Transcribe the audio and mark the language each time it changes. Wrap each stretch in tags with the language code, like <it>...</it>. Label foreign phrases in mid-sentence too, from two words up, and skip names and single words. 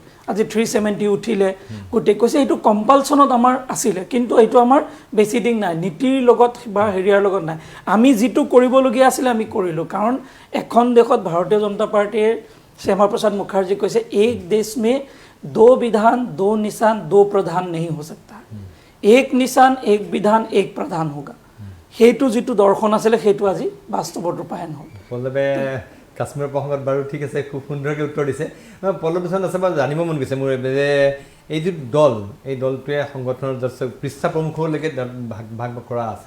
<as>আজি 370 উঠিলে, গোটেই কৈছে এইটো কম্পালচনত আমাৰ আছিলে, কিন্তু এইটো আমাৰ বেছি দিন নাই, নীতিৰ লগত বা হেৰিয়াৰ লগত নাই। আমি যিটো কৰিবলগীয়া আছিলে আমি কৰিলোঁ, কাৰণ এখন দেশত ভাৰতীয় জনতা পাৰ্টীয়ে শ্যামা প্ৰসাদ মুখাৰ্জী কৈছে</as> <hi>एक देश में 2 विधान 2 निशान 2 प्रधान नहीं हो सकता, एक निशान एक विधान एक प्रधान होगा।</hi> <as>সেইটো যিটো দৰ্শন আছিলে সেইটো আজি বাস্তৱত ৰূপায়ণ হ'ল। পল্লৱে কাশ্মীৰৰ প্ৰসংগত বাৰু ঠিক আছে, খুব সুন্দৰকৈ উত্তৰ দিছে। পল্লৱ লোচন দাসে বাৰু জানিব মন গৈছে মোৰ যে এই যিটো দল, এই দলটোৱে সংগঠনৰ যথেষ্ট পৃষ্ঠা প্ৰমুখলৈকে ভাগ কৰা আছে।</as>